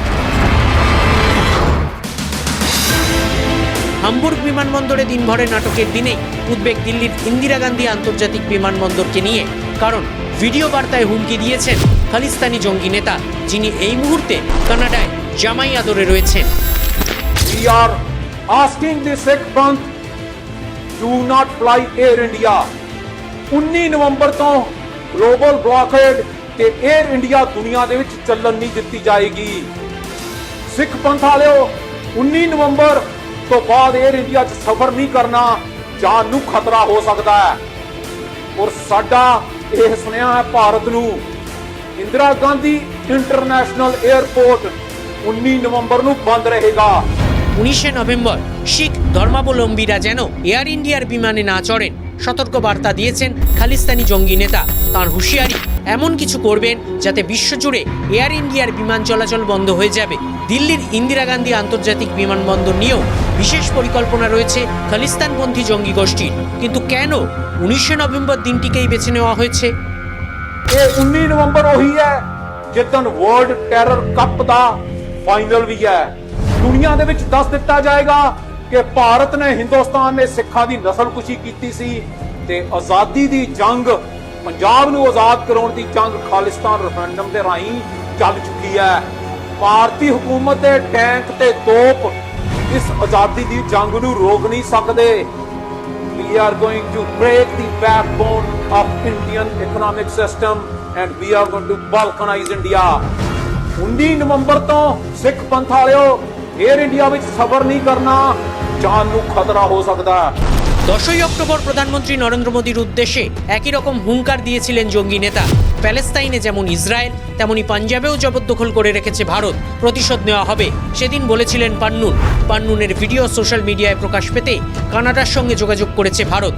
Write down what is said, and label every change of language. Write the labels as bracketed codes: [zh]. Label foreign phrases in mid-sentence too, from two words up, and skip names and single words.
[bn] হামবুর্গ বিমানবন্দরে দিনভরের নাটকের দিনেই উদ্বেগ দিল্লির ইন্দিরা গান্ধী আন্তর্জাতিক বিমানবন্দরকে নিয়ে, কারণ ভিডিও বার্তায় হুমকি দিয়েছেন খালিস্তানি জঙ্গি নেতা, যিনি এই মুহূর্তে কানাডায় জামাই আদরে রয়েছেন। [en] We are asking the Sikh Panth do not fly Air India। [pa] 19 ਨਵੰਬਰ ਤੋਂ [en] global blockade [pa] ਤੇ 에ਅਰ ਇੰਡੀਆ ਦੁਨੀਆ ਦੇ ਵਿੱਚ ਚੱਲਣ ਨਹੀਂ ਦਿੱਤੀ ਜਾਏਗੀ। ਸਿੱਖ ਪੰਥ ਵਾਲਿਓ 19 ਨਵੰਬਰ ਤੋਂ ਬਾਅਦ 에ਅਰ ਇੰਡੀਆ 'ਚ ਸਫ਼ਰ ਨਹੀਂ ਕਰਨਾ, ਜਾਨ ਨੂੰ ਖਤਰਾ ਹੋ ਸਕਦਾ ਹੈ। ਔਰ ਸਾਡਾ ਇਹ ਸੁਨੇਹਾ ਹੈ ਭਾਰਤ ਨੂੰ, ਇੰਦਰਾ ਗਾਂਧੀ ਇੰਟਰਨੈਸ਼ਨਲ 에ਅਰਪੋਰਟ 19 ਨਵੰਬਰ ਨੂੰ ਬੰਦ ਰਹੇਗਾ। [bn] 19শে নভেম্বর শিখ ধর্মাবলম্বীরা যেন এয়ার ইন্ডিয়ার বিমানে না চড়েন সতর্ক বার্তা দিয়েছেন খালিস্তানি জঙ্গি নেতা। তার হুঁশিয়ারি, এমন কিছু করবেন যাতে বিশ্বজুড়ে এয়ার ইন্ডিয়ার বিমান চলাচল বন্ধ হয়ে যাবে। দিল্লির ইন্দিরা গান্ধী আন্তর্জাতিক বিমানবন্দর নিয়েও বিশেষ পরিকল্পনা রয়েছে খালিস্তানপন্থী জঙ্গি গোষ্ঠীর। কিন্তু কেন 19শে নভেম্বর দিনটিকেই বেছে নেওয়া হয়েছে? [pa] ਇਹ 19 ਨਵੰਬਰ ਉਹੀ ਹੈ ਜਿੱਦਣ [en] world terror cup [pa] ਦਾ ਫਾਈਨਲ ਵੀ ਹੈ। ਦੁਨੀਆ ਦੇ ਵਿੱਚ ਦੱਸ ਦਿੱਤਾ ਜਾਏਗਾ ਕਿ ਭਾਰਤ ਨੇ, ਹਿੰਦੁਸਤਾਨ ਨੇ ਸਿੱਖਾਂ ਦੀ ਨਸਲਕੁਸ਼ੀ ਕੀਤੀ ਸੀ ਤੇ ਆਜ਼ਾਦੀ ਦੀ ਜੰਗ, ਪੰਜਾਬ ਨੂੰ ਆਜ਼ਾਦ ਕਰਾਉਣ ਦੀ ਜੰਗ ਖਾਲਿਸਤਾਨ ਰੈਫਰੈਂਡਮ ਦੇ ਰਾਹੀਂ ਚੱਲ ਚੁੱਕੀ ਹੈ। ਭਾਰਤੀ ਹਕੂਮਤ ਦੇ ਟੈਂਕ ਤੇ ਤੋਪ ਇਸ ਆਜ਼ਾਦੀ ਦੀ ਜੰਗ ਨੂੰ ਰੋਕ ਨਹੀਂ ਸਕਦੇ। [en] We are going to break the backbone of Indian economic system and we are going to balkanize India। [pa] 19 ਨਵੰਬਰ ਤੋਂ ਸਿੱਖ ਪੰਥ ਵਾਲਿਓ 에ਅਰ ਇੰਡੀਆ ਵਿੱਚ ਸਫ਼ਰ ਨਹੀਂ ਕਰਨਾ, ਜਾਨ ਨੂੰ ਖਤਰਾ ਹੋ ਸਕਦਾ ਹੈ। [bn] 10ই অক্টোবর প্রধানমন্ত্রী নরেন্দ্র মোদীর উদ্দেশ্যে একই রকম হুঙ্কার দিয়েছিলেন জঙ্গি নেতা। প্যালেস্তাইনে যেমন ইসরায়েল, তেমনি পাঞ্জাবেও জবরদখল করে রেখেছে ভারত, প্রতিশোধ নেওয়া হবে সেদিন বলেছিলেন পান্নুন। পান্নুনের ভিডিও [en] social media [bn] প্রকাশ পেতে কানাডার সঙ্গে যোগাযোগ করেছে ভারত।